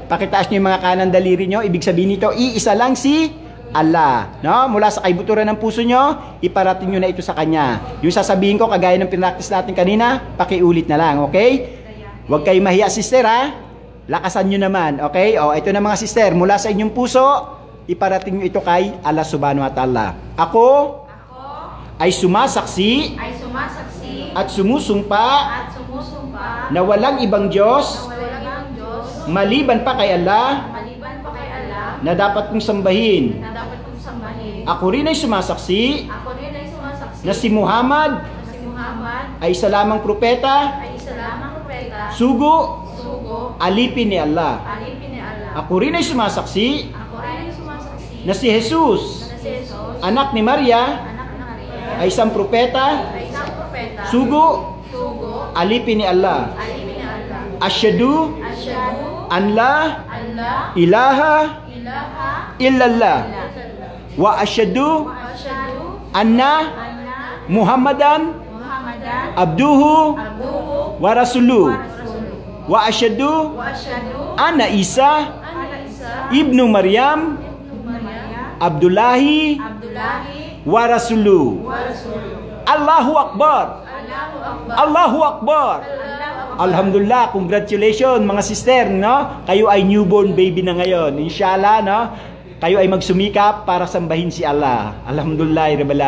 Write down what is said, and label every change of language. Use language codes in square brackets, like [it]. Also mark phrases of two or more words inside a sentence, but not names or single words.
[tl] Pakitaas nyo yung mga kanang daliri nyo. Ibig sabihin nito, iisa lang si Allah. No? Mula sa kaibuturan ng puso nyo, iparating nyo na ito sa Kanya. Yung sasabihin ko, kagaya ng pinractice natin kanina, pakiulit na lang. Okay? Huwag kayo mahiya, sister, ha? Lakasan nyo naman. Okay? O, ito na mga sister. Mula sa inyong puso, iparating nyo ito kay Allah [ar] سبحانه وتعالى. [tl] Ako ay sumasaksi at sumusumpa na walang ibang Diyos maliban pa kay Allah na dapat kong sambahin. Ako rin ay sumasaksi na si Muhammad ay isa lamang propeta, sugo, alipin ni Allah. Ako rin ay sumasaksi na si Jesus, anak ni Maria, ay isang propeta, sugo, alipin ni Allah. [ar] أشهد أن لا إله إلا الله وأشهد أن محمدا عبده ورسوله وأشهد أن عيسى ابن مريم عبد الله ورسوله. الله أكبر. الله أكبر. [tl] Alhamdulillah, congratulations mga sister, no? Kayo ay [en] newborn baby [tl] na ngayon. Inshallah, no? Kayo ay magsumikap para sambahin si Allah. Alhamdulillah,